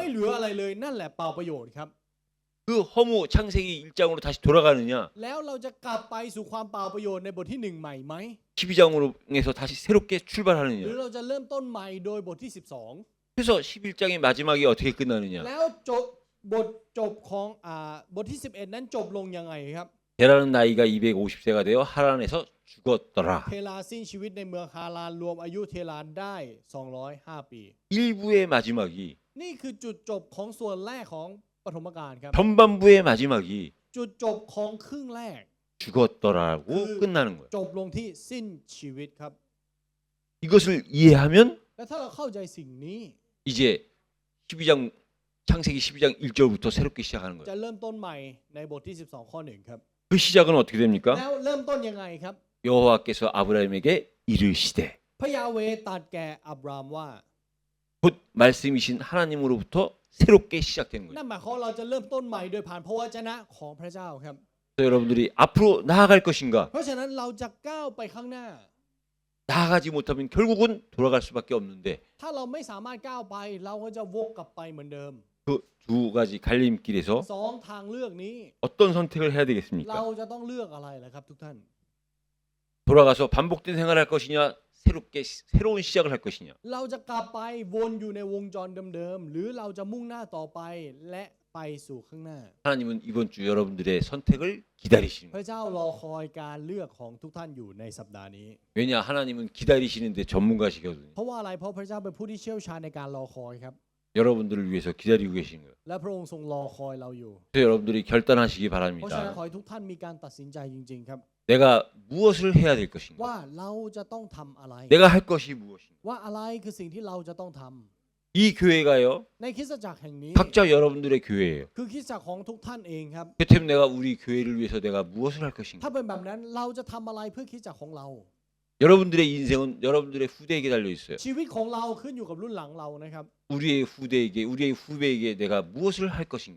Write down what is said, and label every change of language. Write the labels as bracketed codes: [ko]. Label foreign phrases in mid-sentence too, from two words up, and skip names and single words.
[ko] 허무예요. [th] เหลืออะไรเลยนั่นแหละเปล่าประโยชน์ครับ [ko] 그 허무 창세기 1장으로 다시 돌아가느냐? [th] แล้วเราจะกลับไปสู่ความเปล่าประโยชน์ในบทที่1ใหม่ไหม [ko] 12장으로 해서 다시 새롭게 [th] หรือ [ko] 출발하느냐? [th] เราจะเริ่มต้นใหม่โดยบทที่ [ko] 그래서 11장의 마지막이 어떻게 [th] 12 [ko] 끝나느냐? [th] แล้วบทจบของบทที่ 11 นั้นจบลงยังไงครับ [ko] 베라는 나이가 250세가 되어 하란에서 죽었더라. [th] เทลาสิ้นชีวิตในเมืองฮารานรวมอายุเทลาได้205 ปี [ko] 1부의 마지막이 [th] นี่คือจุดจบของส่วนแรกของปฐมกาลครับ [ko] 전반부의 마지막이 [th] จุดจบของครึ่งแรก [ko] 죽었더라고 끝나는 거예요. [th] จบลงที่สิ้นชีวิตครับ [ko] 이것을 이해하면 [th] และถ้าเราเข้าใจสิ่งนี้ [ko] 이제 12장 창세기 12장 1절부터 새롭게 시작하는 [th] จะ [ko] 거예요. [th] เริ่มต้นใหม่ในบทที่ 12 ข้อ 1 ครับ [ko] 그 시작은 어떻게 됩니까? [th] แล้วเริ่มต้นยังไงครับ [ko] 여호와께서 아브라함에게 이르시되 [th] พระยาเวห์ตรัสแก่อับรามว่า [ko] 곧 말씀이신 하나님으로부터 새롭게 시작되는 거예요. [th] นั่นหมายความว่าเราจะเริ่มต้นใหม่โดยผ่านพระวจนะของพระเจ้าครับ [ko] 그래서 여러분들이 앞으로 나아갈 것인가? [th] เพราะฉะนั้นเราจะก้าวไปข้างหน้า [ko] 나아가지 못하면 결국은 돌아갈 수밖에 없는데 [th] ถ้าเราไม่สามารถก้าวไปเราก็จะวกกลับไปเหมือนเดิม [ko] 그 두 가지 갈림길에서 [th] สองทางเลือกนี้ [ko] 어떤 선택을 해야 [th] เรา [ko] 되겠습니까? [th] จะต้องเลือกอะไรล่ะครับทุกท่าน [ko] 돌아가서 반복된 생활을 할 것이냐? 새롭게 새로운 시작을 할 것이냐? [th] เราจะกลับไปวนอยู่ในวงจรเดิมๆหรือเราจะมุ่งหน้าต่อไปและไปสู่ข้างหน้า [ko] 하나님은 이번 주 여러분들의 선택을 기다리시는 [th] พ [ko] 거예요. [th] ระเจ้ารอคอยการเลือกของทุกท่านอยู่ในสัปดาห์นี้ [ko] 왜냐 하나님은 기다리시는데 전문가시거든요. [th] เพราะว่าอะไรเพราะพระเจ้าเป็นผู้ที่เชี่ยวชาญในการรอคอยครับ [ko] 여러분들을 위해서 기다리고 계신 거예요. [th] และพระองค์ทรงรอคอยเราอยู่ [ko] 그래서 여러분들이 결단하시기 [th] เพราะฉะนั้น [ko] 바랍니다. [th] ขอให้ทุกท่านมีการตัดสินใจจริงๆครับ [ko] 내가 무엇을 해야 될 것인가? [th] ว่าเราจะต้องทำอะไร [ko] 내가 할 것이 무엇인가? [th] ว่าอะไรคือสิ่งที่เราจะต้องท [ko] 이 교회가요. [th] ำในคริสตจักรแห่งนี้ [ko] 각자 여러분들의 교회예요. [th] คือคริสตจักรของทุกท่านเองครับ [ko] 그렇다면 내가 우리 교회를 위해서 내가 무엇을 할 [th] ถ้า [ko] 것인가? [th] เป็นแบบนั้นเราจะทำอะไรเพื่อคริสตจักรของเรา [ko] 여러분들의 인생은 여러분들의 후대에게 달려 있어요. [th] ชีวิตของเราขึ้นอยู่กับรุ่นหลังเรานะครับ [ko] 우리의 후대에게, 우리의 후배에게 내가 무엇을 할 것인가?